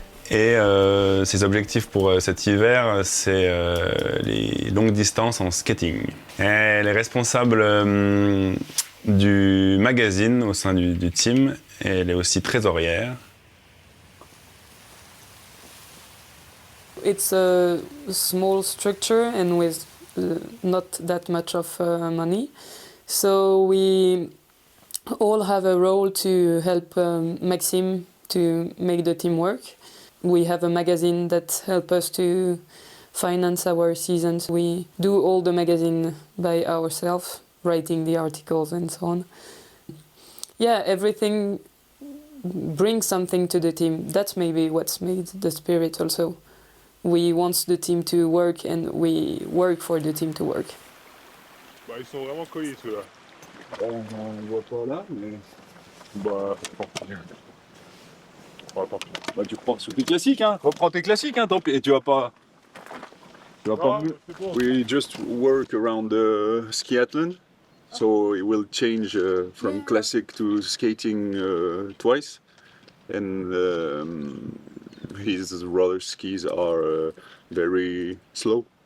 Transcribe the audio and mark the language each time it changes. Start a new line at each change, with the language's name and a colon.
French: Et ses objectifs pour cet hiver, c'est les longues distances en skating. Elle est responsable du magazine au sein du team et elle est aussi trésorière.
English: It's a small structure and with not that much of money. So we all have a role to help Maxime to make the team work. We have a magazine that helps us to finance our seasons. We do all the magazine by ourselves, writing the articles and so on. Yeah, everything brings something to the team. That's maybe what's made the spirit also. We want the team to work and we work for the team to work.
French: Bah, ils sont vraiment collés ceux-là. On ne voit pas là, mais. Bah, tant pis. Bah, tant pis. Bah, tu reprends sur tes classiques, hein. Reprends tes classiques, hein, tant pis. Et tu vas pas. Tu vas pas.
English: We just work around the skiathlon. So it will change from classic to skating twice. And his roller skis are very slow.